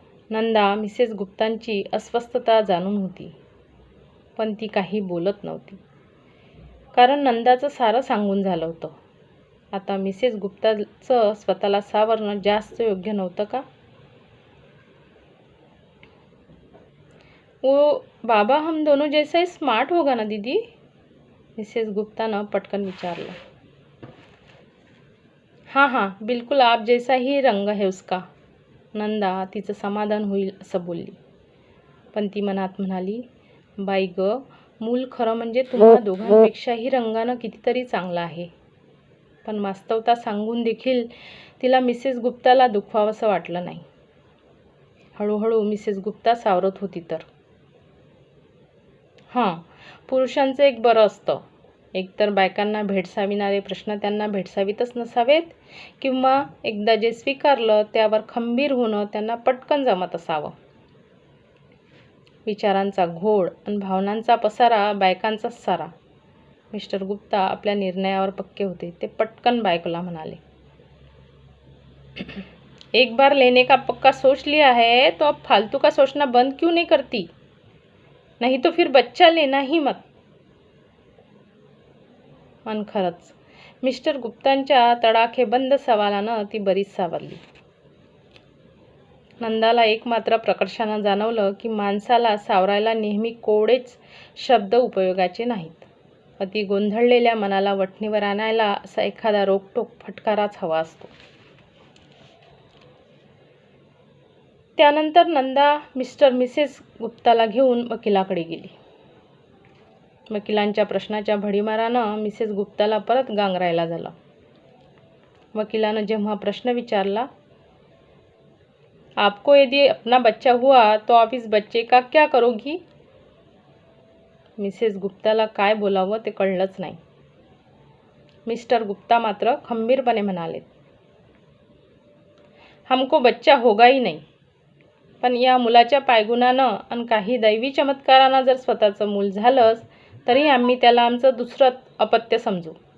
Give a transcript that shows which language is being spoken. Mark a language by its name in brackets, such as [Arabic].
[Marathi] Nanda Mrs गुप्तांची अस्वस्थता जाणून होती, पण ती काही बोलत नव्हती. कारण नंदाचं सारं सांगून झालं होतं. आता मिसेस गुप्ताचं स्वतःला सावरणं जास्त योग्य नव्हतं का? [Hindi] वो बाबा हम दोनों जैसा ही स्मार्ट होगा ना दीदी? [Marathi] मिसेस गुप्तानं पटकन विचारलं. [Hindi] हाँ हाँ, बिलकुल आप जैसा ही रंग है उसका. [Marathi] नंदा तिचं समाधान होईल असं बोलली. पण ती मनात म्हणाली, बाई ग, मूल खरं म्हणजे तुम्हा दोघांपेक्षाही रंगानं कितीतरी चांगलं आहे. पण वास्तवता सांगून देखील तिला मिसेस गुप्ताला दुखवावंसं वाटलं नाही. हळूहळू मिसेस गुप्ता सावरत होती तर. हां, पुरुषांचं एक बरं असतं. एकतर बायकांना भेडसाविणारे प्रश्न त्यांना भेडसावीतच नसावेत, किंवा एकदा जे स्वीकारलं त्यावर खंबीर होणं त्यांना पटकन जमत असावं. विचारांचा घोळ आणि भावनांचा पसारा बायकांचाच सारा. मिस्टर गुप्ता आपल्या निर्णयावर पक्के होते. ते पटकन बायकोला म्हणाले, [Hindi] एक बार लेने का पक्का सोच लिया है तो अब फालतू का सोचना बंद क्यों नहीं करती? नहीं तो फिर बच्चा लेना ही मत. [Marathi] आणि खरंच मिस्टर गुप्तांच्या तडाखेबंद सवालानं ती बरीच सावरली. नंदाला एक मात्र प्रकर्षानं जाणवलं की माणसाला सावरायला नेहमी कोडेच शब्द उपयोगाचे नाहीत. अति गोंधळलेल्या मनाला वठणीवर आणायला असा एखादा रोकटोक फटकाराच हवा असतो. त्यानंतर नंदा मिसेस गुप्ताला घेऊन वकिलाकडे गेली. वकिलांच्या प्रश्नाच्या भडीमारानं मिसेस गुप्ताला परत गांगरायला झालं. वकिलानं जेव्हा प्रश्न विचारला, [Hindi] आपको यदि अपना बच्चा हुआ तो आप इस बच्चे का क्या करोगी? [Marathi] मिसेस गुप्ताला काय बोलावं ते कळलंच नाही. मिस्टर गुप्ता मात्र खंबीरपणे म्हणाले, [Hindi] हमको बच्चा होगा ही नहीं. [Marathi] पण या मुलाच्या पायगुणानं आणि काही दैवी चमत्कारानं जर स्वतःचं मूल झालंच तरी आम्ही त्याला आमचं दुसरं अपत्य समजू.